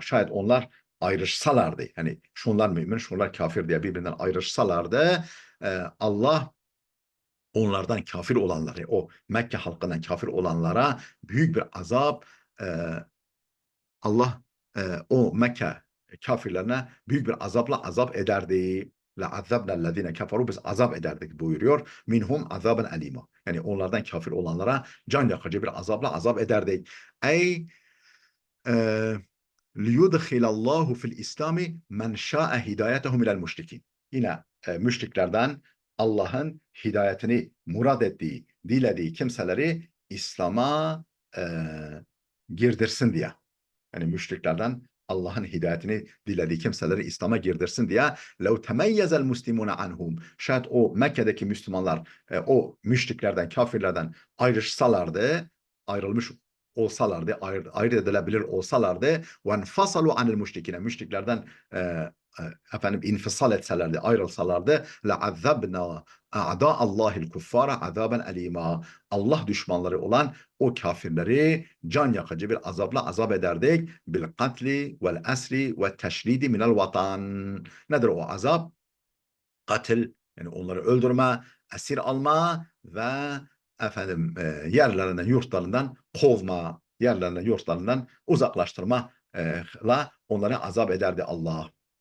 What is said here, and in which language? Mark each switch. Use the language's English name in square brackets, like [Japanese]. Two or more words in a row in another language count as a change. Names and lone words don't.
[Turkish] Şayet onlar ayrışsalardı, yani şunlar mümin, şunlar kafir diye birbirinden ayrışsalardı, Allah onlardan kafir olanları, o Mekke halkından kafir olanlara büyük bir azap, e, Allah o Mekke kafirlerine büyük bir azapla azap ederdi. [Arabic] لَعَذَّبْنَا الَّذ۪ينَ كَفَرُوا, [Turkish] biz azap ederdik buyuruyor. [Arabic] منهم عذابا أليما. [Turkish] Yani onlardan kafir olanlara can yakıcı bir azapla azap ederdik. [Arabic] أي ليدخل الله في الإسلام من شاء هدايتهم إلى المشركين. [Turkish] Yine müşriklerden Allah'ın hidayetini murad ettiği, dilediği kimseleri İslam'a girdirsin diye. Yani müşriklerden Allah'ın hidayetini dilediği kimseleri İslam'a girdirsin diye [Arabic] لَوْ تَمَيَّزَ الْمُسْلِمُونَ [Turkish] عَنْهُمْ şayet o Mekke'deki Müslümanlar o müşriklerden, kafirlerden ayrışsalardı, ayrılmış olsalardı, ayırt edilebilir olsalardı [Arabic] وَانْفَصَلُوا عَنِ الْمُشْرِكِينَ [Turkish] müşriklerden infisal etselerdi, ayrılsalardı [Arabic] لَعَذَّبْنَا اَعْدَاءَ اللّٰهِ الْكُفَّارَ عَذَابًا أَلِيمًا [Turkish] Allah düşmanları olan o kafirleri can yakıcı bir azapla azap ederdik. [Arabic] بالقتل والأسر والتشريد من الوطن. [Turkish] Nedir o azap? Katil, yani onları öldürme, esir alma ve yerlerinden, yurtlarından kovma, yerlerinden, yurtlarından uzaklaştırma la onları azap ederdi Allah.